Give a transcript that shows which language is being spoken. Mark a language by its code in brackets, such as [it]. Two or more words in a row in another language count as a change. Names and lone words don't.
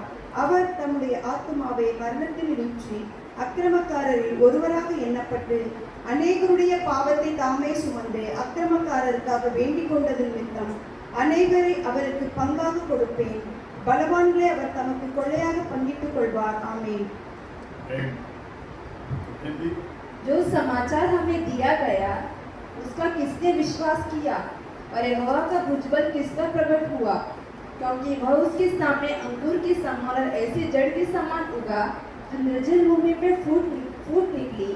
[ta] அவர் தம்முடைய ஆத்மாவை மரணத்தில் நீற்றி அக்கிரமக்காரரில் ஒருவராக எண்ணப்பட்டு அநேகருடைய பாவத்தை தாமே சுமந்து அக்கிரமக்காரருக்காக வேண்டிக் கொண்டது நிமித்தம் அநேகரை அவருக்கு பங்காக கொடுப்பேன். பலவான்களை அவர் தமக்கு கொள்ளையாக பங்கிட்டுக் கொள்வார். [hi] आमीन। जो समाचार हमें दिया गया उसका किसने विश्वास किया और यहोवा का भुजबल किस पर प्रकट हुआ? क्योंकि वह उसके सामने अंगूर के समान और ऐसे जड़ के समान उगा जो निर्जल भूमि में फूट निकली।